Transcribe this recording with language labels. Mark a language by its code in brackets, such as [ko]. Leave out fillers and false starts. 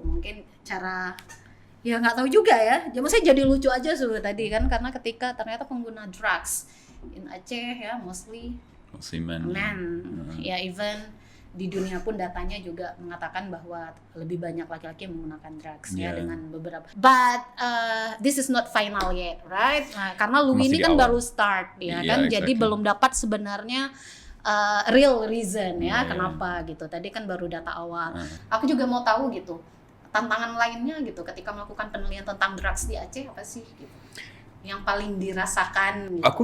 [id] Mungkin cara, ya nggak tahu juga ya. Maksudnya jadi lucu aja tadi kan, karena ketika ternyata pengguna [en] drugs in Aceh [id] ya [en] mostly men. [id] Ya even di dunia pun datanya juga mengatakan bahwa lebih banyak laki-laki yang menggunakan drugs ya, dengan beberapa. [en] But this is not final yet, right? [id] Nah, karena Louis ini kan baru start ya kan, jadi belum dapat sebenarnya [en] real reason [id] ya kenapa gitu. Tadi kan baru data awal. Aku juga mau tahu gitu tantangan lainnya gitu ketika melakukan penelitian tentang drugs di Aceh apa sih gitu, yang paling dirasakan gitu.